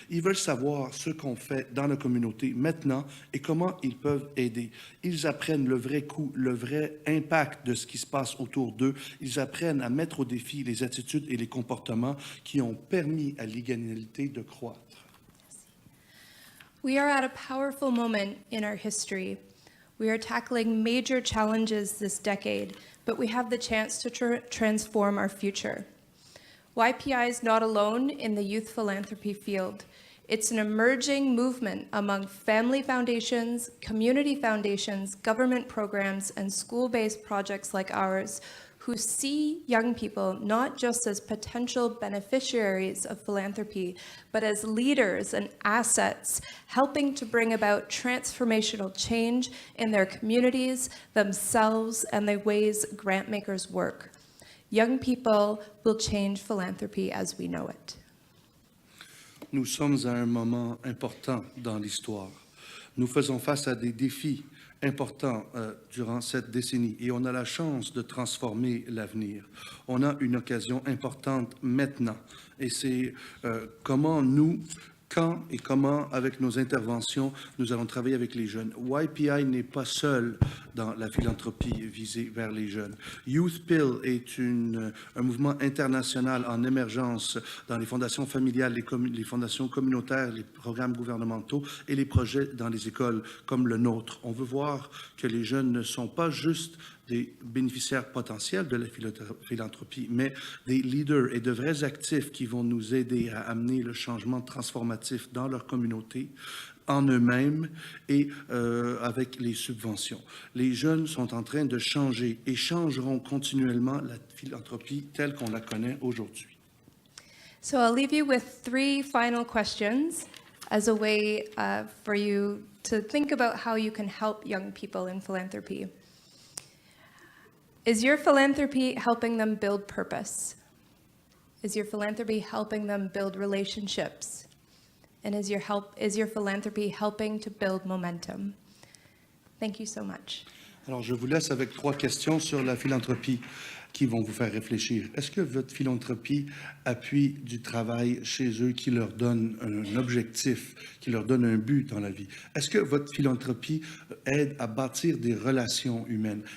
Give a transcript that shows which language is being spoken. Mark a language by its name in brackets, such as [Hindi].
[French] Ils veulent savoir ce qu'on fait dans la communauté maintenant et comment ils peuvent aider. Ils apprennent le vrai coût, le vrai impact de ce qui se passe autour d'eux. Ils apprennent à mettre au défi les attitudes et les comportements qui ont permis à l'égalité de croître. [English] We are at a powerful moment in our history. We are tackling major challenges this decade, but we have the chance to transform our future. YPI is not alone in the youth philanthropy field. It's an emerging movement among family foundations, community foundations, government programs, and school-based projects like ours who see young people not just as potential beneficiaries of philanthropy, but as leaders and assets, helping to bring about transformational change in their communities, themselves, and the ways grant makers work. Young people will change philanthropy as we know it. [French] Nous sommes à un moment important dans l'histoire. Nous faisons face à des défis important durant cette décennie et on a la chance de transformer l'avenir. On a une occasion importante maintenant et c'est comment nous, quand et comment, avec nos interventions, nous allons travailler avec les jeunes. YPI n'est pas seul dans la philanthropie visée vers les jeunes. Youth Pill est un mouvement international en émergence dans les fondations familiales, les fondations communautaires, les programmes gouvernementaux et les projets dans les écoles comme le nôtre. On veut voir que les jeunes ne sont pas juste des bénéficiaires potentiels de la philanthropie, mais des leaders et de vrais actifs qui vont nous aider à amener le changement transformatif dans leur communauté, en eux-mêmes et avec les subventions. Les jeunes sont en train de changer et changeront continuellement la philanthropie telle qu'on la connaît aujourd'hui. [English] So I'll leave you with 3 final questions as a way for you to think about how you can help young people in philanthropy. Is your philanthropy helping them build purpose? Is your philanthropy helping them build relationships? And is your philanthropy helping to build momentum? Thank you so much. [French] Alors, je vous laisse avec 3 questions sur la philanthropie qui vont vous faire réfléchir. Est-ce que votre philanthropie appuie du travail chez eux qui leur donne un objectif, qui leur donne un but dans la vie? Est-ce que votre philanthropie aide à bâtir des relations humaines?